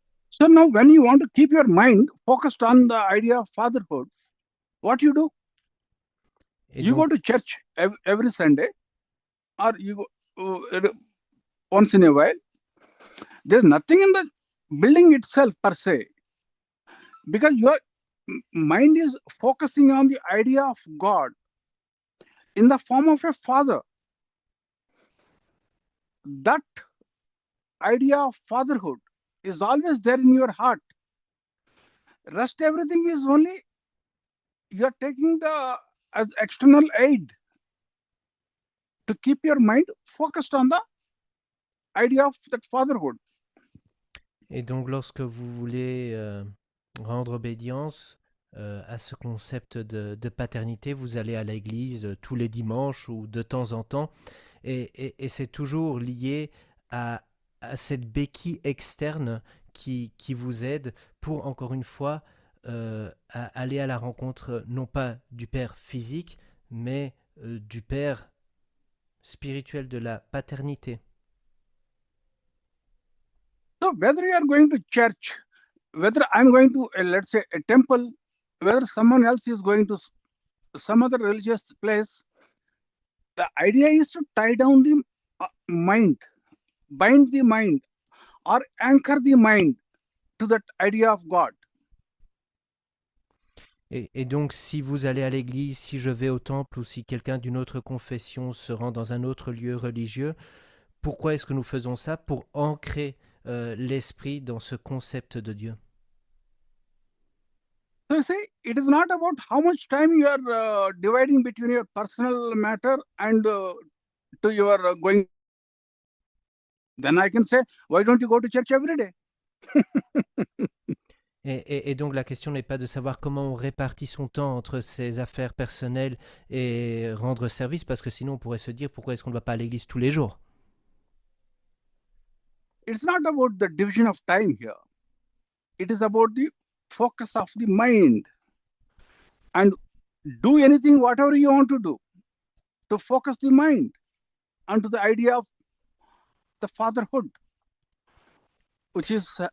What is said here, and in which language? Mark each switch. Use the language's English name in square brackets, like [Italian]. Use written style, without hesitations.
[English] So now when you want to keep your mind focused on the idea of fatherhood, what you do? [French] Et [English] You [French] donc, [English] go to church every Sunday, or you go once in a while. There's nothing in the building itself per se, because your mind is focusing on the idea of God in the form of a father. That idea of fatherhood is always there in your heart. Rest everything is only you're taking the as external aid to keep your mind focused on the idea of that fatherhood. [French] et donc lorsque vous voulez rendre obédience à ce concept de paternité, vous allez à l'église tous les dimanches ou de temps en temps, et c'est toujours lié à cette béquille externe qui vous aide pour, encore une fois, à aller à la rencontre non pas du Père physique, mais du Père spirituel, de la paternité. [English] So whether you are going to church, whether I'm going to let's say a temple, whether someone else is going to some other religious place, the idea is to tie down the mind, bind the mind, or anchor the mind to that idea of God. [French] Et donc, si vous allez à l'église, si je vais au temple ou si quelqu'un d'une autre confession se rend dans un autre lieu religieux, pourquoi est-ce que nous faisons ça? Pour ancrer l'esprit dans ce concept de Dieu. [English] So you see, it is not about how much time you are dividing between your personal matter and to your going. Then I can say, why don't you go to church every day? [French] Et donc la question n'est pas de savoir comment on répartit son temps entre ses affaires personnelles et rendre service, parce que sinon on pourrait se dire pourquoi est-ce qu'on ne va pas à l'église tous les jours. [English] It's not about the division of time here. It is about the focus of the mind. And do anything, whatever you want to do, to focus the mind onto the idea of the fatherhood, which is